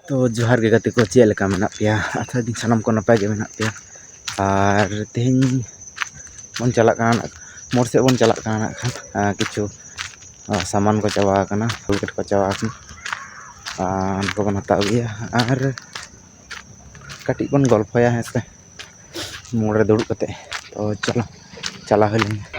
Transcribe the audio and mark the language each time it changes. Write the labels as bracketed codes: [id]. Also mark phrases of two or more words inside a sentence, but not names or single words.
[sat] तो जोहार के गति को चेक लेका मेना पेया आशा दिन सानाम को नपाय गे मेना पेया और तेहेन बन चला काना मोड़ से बन चला काना किछु सामान को चावा काना फुलकेट को चावा को बन हताव गया और कटी बन गल्पया है से मोड़ रे दुड़ुब कते तो चलो चला हलिन